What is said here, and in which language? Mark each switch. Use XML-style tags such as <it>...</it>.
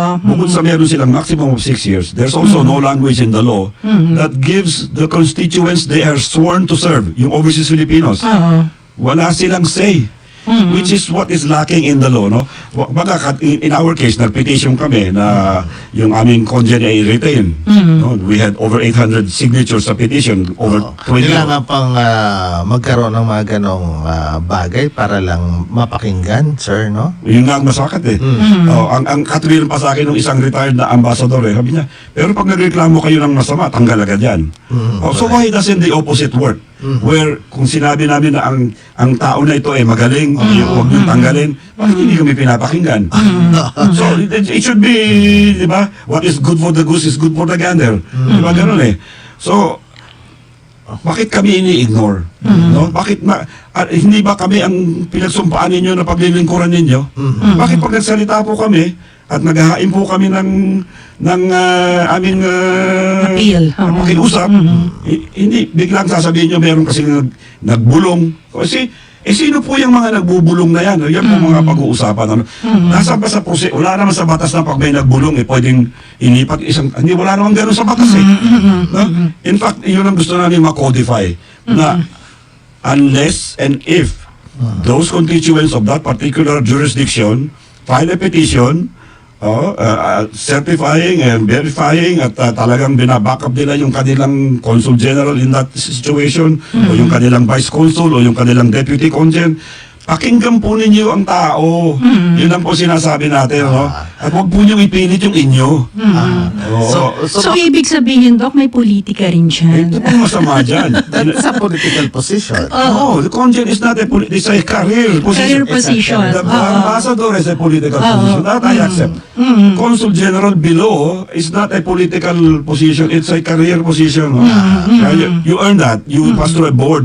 <en>Bukod sa meron silang maximum of 6 years, there's also no language in the law that gives the constituents they are sworn to serve, yung overseas Filipinos.</en> <tl>Wala silang say.</tl> <en>Which is what is lacking in the law, no?</en> <tl>Baga, in our case, nag-petition kami na yung aming congen ay retain. No?</tl> <en>We had over 800 signatures sa petition, over 20.</en> <tl>Kailangan pang magkaroon ng mga ganong bagay para lang mapakinggan, sir, no? Yun nga ang masakit ang katuwiran pa sa akin ng isang retired na ambassador, sabi niya, pero pag nagreklamo kayo ng masama, tanggal agad yan.</tl> <en>So why doesn't the opposite work?</en> <tl>where kung sinabi namin na ang tao na ito ay magaling, huwag niyong tanggalin, bakit hindi kami pinapakinggan?</tl> <en>So, it should be, di ba, what is good for the goose is good for the gander.</en> <tl>Di ba, ganun eh. So, bakit kami ini-ignore? No? Bakit hindi ba kami ang pinagsumpaan ninyo na paglilingkuran ninyo? Bakit pag nagsalita po kami at naghahain po kami ng aming appeal, pakiusap, hindi biglang sasabihin nyo meron kasi nagbulong. Kasi sino po yung mga nagbubulong na yan? Yan po mga pag-uusapan. Ano? Nasa ba sa proseso? Wala naman sa batas na pag may nagbulong, pwedeng inipat isang... Hindi, wala naman gano'n sa batas eh. No? In fact, yun ang gusto namin ma-codify.</tl> <en>Na unless and if those constituents of that particular jurisdiction file a petition certifying and verifying</en> <tl>at talagang binabackup nila yung kanilang consul general</tl> <en>in that situation o yung kanilang vice consul o yung kanilang deputy consul,</en> <tl>pakinggan po ninyo ang tao. Yun lang po sinasabi natin, no? At huwag po niyong ipilit yung inyo. So, ibig sabihin, Doc, may politika rin dyan. Ito po masama dyan.</tl> <en>That's a political position. No, the consul is not a it's a career position. Career position. The ambassador is a political position. That I accept. Consul General below is not a political position. It's a career position. You earn that. You pass through a board.</en>